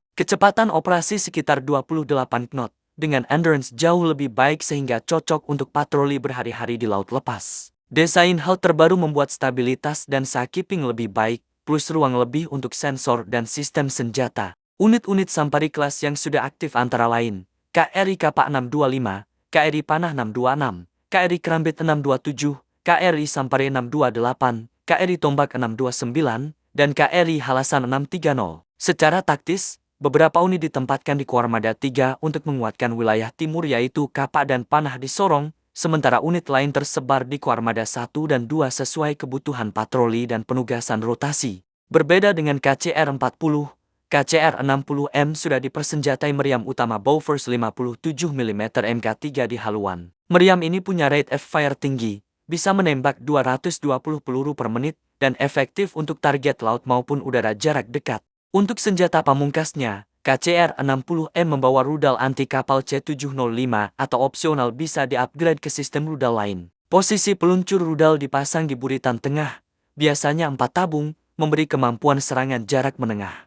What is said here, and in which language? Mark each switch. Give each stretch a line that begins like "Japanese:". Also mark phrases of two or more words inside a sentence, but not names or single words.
Indonesian: Kecepatan operasi sekitar 28 knot, dengan endurance jauh lebih baik sehingga cocok untuk patroli berhari-hari di laut lepas. Desain hal terbaru membuat stabilitas dan sakeeping lebih baik, plus ruang lebih untuk sensor dan sistem senjata. Unit-unit Sampari kelas yang sudah aktif antara lain, KRI Kapak 625, KRI Panah 626, KRI Kerambit 627, KRI Sampari 628, KRI Tombak 629, dan KRI Halasan 630. Secara taktis, beberapa unit ditempatkan di Koarmada 3 untuk menguatkan wilayah timur yaitu Kapak dan Panah di Sorong, sementara unit lain tersebar di Koarmada 1 dan 2 sesuai kebutuhan patroli dan penugasan rotasi. Berbeda dengan KCR-40, KCR-60M sudah dipersenjatai meriam utama Bowforce 57 mm Mk3 di haluan. Meriam ini punya
English: rate of fire
Indonesian: tinggi, bisa menembak 220 peluru per menit, dan efektif untuk target laut maupun udara jarak dekat. Untuk senjata pamungkasnya, KCR-60M membawa rudal anti kapal C-705 atau opsional bisa di-upgrade ke sistem rudal lain. Posisi peluncur rudal dipasang di buritan tengah, biasanya 4 tabung, memberi kemampuan serangan jarak menengah.